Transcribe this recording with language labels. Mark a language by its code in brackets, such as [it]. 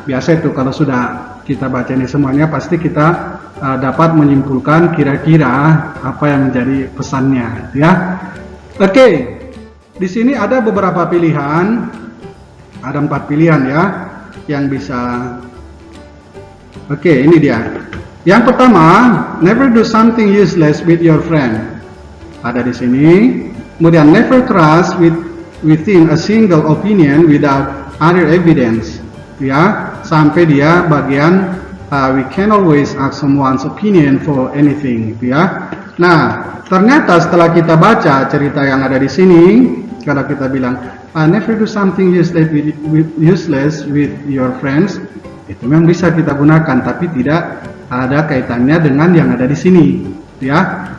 [id] Biasa itu kalau sudah kita baca ini semuanya pasti kita dapat menyimpulkan kira-kira apa yang menjadi pesannya, ya. Oke, di sini ada beberapa pilihan, ada 4 pilihan, ya, yang bisa. Oke, ini dia. Yang pertama, [en] never do something useless with your friend. [id] Ada di sini. [en] Kemudian never trust within a single opinion without other evidence. [id] Ya, sampai dia bagian [en] we can always ask someone's opinion for anything, ya. [id] Nah, ternyata setelah kita baca cerita yang ada di sini, kalau kita bilang [en] never do something useless with your friends, [id] itu memang bisa kita gunakan, tapi tidak ada kaitannya dengan yang ada di sini, ya.